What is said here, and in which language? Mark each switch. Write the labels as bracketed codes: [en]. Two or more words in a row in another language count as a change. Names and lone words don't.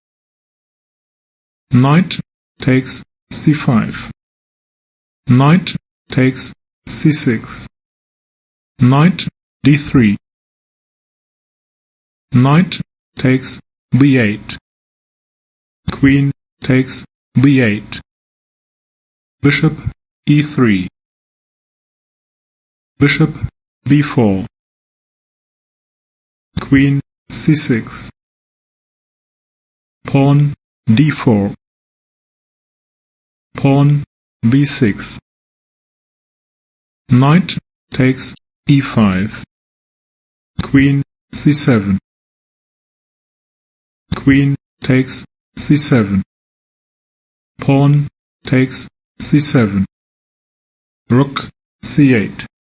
[en] knight takes c5, knight takes c6, knight d3, knight takes b8, queen takes b8, bishop e3, bishop b4, queen c6, pawn d4, pawn b6, knight takes e5, queen c7, queen takes c7, pawn takes c7, rook c8,